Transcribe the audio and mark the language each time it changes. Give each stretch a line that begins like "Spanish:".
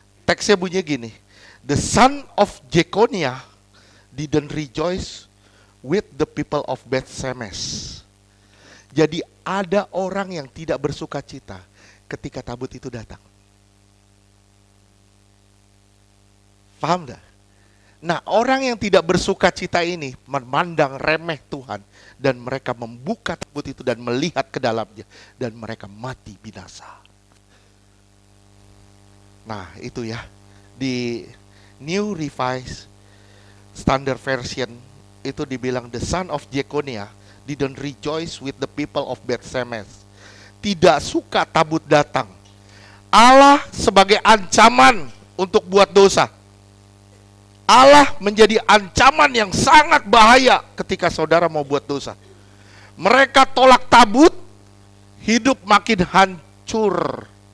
Indonesian: Teksnya bunyinya gini,
English: the son of Jeconiah didn't rejoice with the people of Beth-Semes.
Indonesian: Jadi ada orang yang tidak bersuka cita ketika tabut itu datang. Paham dah? Nah, orang yang tidak bersuka cita ini memandang remeh Tuhan, dan mereka membuka tabut itu dan melihat ke dalamnya, dan mereka mati binasa. Nah, itu ya. Di New Revised Standard Version itu dibilang
English: the son of Jeconiah didn't rejoice with the people of Beth-Semes.
Indonesian: Tidak suka tabut datang. Allah sebagai ancaman untuk buat dosa. Allah menjadi ancaman yang sangat bahaya ketika saudara mau buat dosa. Mereka tolak tabut, hidup makin hancur.